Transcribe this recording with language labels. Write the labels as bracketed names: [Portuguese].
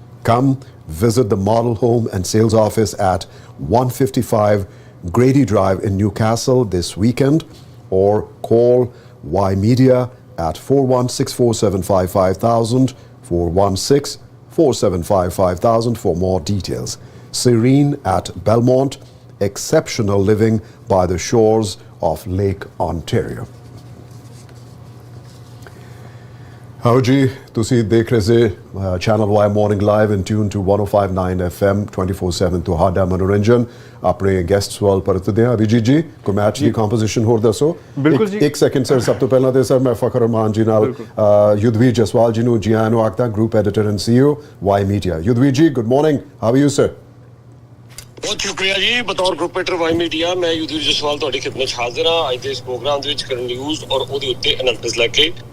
[English] Come visit the model home and sales office at 155 Grady Drive in Newcastle this weekend, or call Ymedia at 416-475-5000, 416-475-5000 for more details. Serene at Belmont, exceptional living by the shores of Lake Ontario. [Punjabi] हाँ जी, तुसी देख रहे से channel Y morning [English] live in tune to [Punjabi] 105.9 FM 24/7 ਤੁਹਾਡਾ ਮਨੋਰੰਜਨ ਆਪਣੇ guests ਵਾਲ ਪਰਤਦੇ ਆ। ਅਭਿਜੀਤ ਜੀ ਕੋਈ ਮੈਚ ਦੀ ਕੰਪੋਜੀਸ਼ਨ ਹੋਰ ਦੱਸੋ। ਬਿਲਕੁਲ ਜੀ, ਇੱਕ ਸੈਕਿੰਡ ਸਰ। ਸਭ ਤੋਂ ਪਹਿਲਾਂ ਤੇ ਸਰ ਮੈਂ ਫਖਰ ਰਮਾਨ ਜੀ ਨਾਲ ਯੁੱਧਵੀਰ ਜਸਵਾਲ ਜੀ ਨੂੰ ਜੀ ਆਇਆਂ ਨੂੰ ਆਖਦਾ, group editor and CEO Y media. Yudhvir ਜੀ [English] Good morning, how are you sir? [Punjabi] ਬਹੁਤ ਸ਼ੁਕਰੀਆ ਜੀ। ਬਤੌਰ ਗਰੁੱਪ ਐਡੀਟਰ ਵਾਈ ਮੀਡੀਆ ਮੈਂ ਯੁੱਧਵੀਰ ਜਸਵਾਲ ਤੁਹਾਡੀ ਖਿਦਮਤ 'ਚ ਹਾਜ਼ਰ ਹਾਂ ਅੱਜ ਦੇ ਇਸ ਪ੍ਰੋਗਰਾਮ ਦੇ ਵਿੱਚ ਕਰਨ ਨਿਊਜ਼ ਔਰ ਉਹਦੇ ਉੱਤੇ ਐਨਾਲਿਸਿਸ ਲੈ ਕੇ।